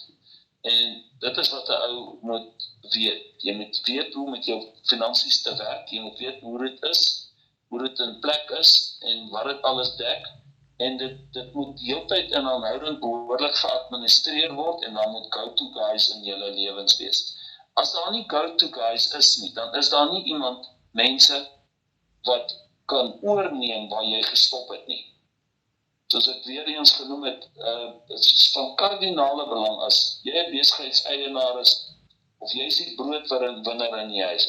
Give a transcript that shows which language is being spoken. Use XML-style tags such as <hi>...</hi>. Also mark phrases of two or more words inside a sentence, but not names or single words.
<af>En dit is wat 'n ou moet weet. Jy moet weet hoe met jou finansies te werk, jy moet weet hoe dit is, hoe dit in plek is en wat dit alles dek. En dit moet heeltyd en aanhoudend behoorlik geadministreer word en dan moet</af> <en>go-to guys</en> <af>in julle lewens wees. As daar nie</af> <en>go-to guys</en> <af>is nie, dan is daar nie mense wat kan oorneem waar jy gestop het nie. Soos ek weer eens genoem het, dit is van kardinale belang as jy 'n besigheidseienaar is, of jy is die broodwinner in die huis.</af>